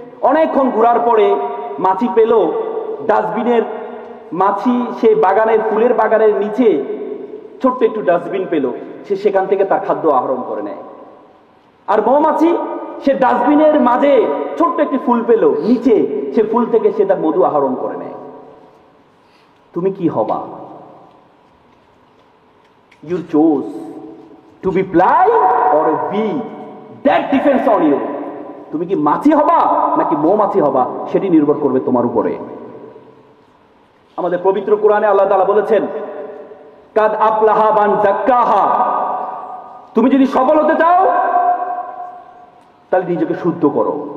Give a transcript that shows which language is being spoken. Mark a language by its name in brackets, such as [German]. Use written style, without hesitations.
[Bangla] অনেকক্ষণ ঘোরার পরে মাছি পেল ডাস্টবিনের, মাছি সে বাগানের, ফুলের বাগানের নিচে ছোট্ট একটু ডাস্টবিন পেল, সে সেখান থেকে তার খাদ্য আহরণ করে নেয়। আর মৌমাছি সে ডাস্টবিনের মাঝে ছোট্ট একটি ফুল পেল, নিচে সে ফুল থেকে সে তার মধু আহরণ করে নেয়। তুমি কি হবা? [English] You chose to be fly or a bee, that depends on you. [Bangla] তুমি কি মাছি হবা নাকি মৌমাছি হবা, সেটি নির্ভর করবে তোমার উপরে। আমাদের পবিত্র কোরআনে আল্লাহ তাআলা বলেছেন, [Arabic] কাদ আফলাহা মান যাক্কাহা, [Bangla] তুমি যদি সফল হতে চাও তাহলে নিজেকে শুদ্ধ করো।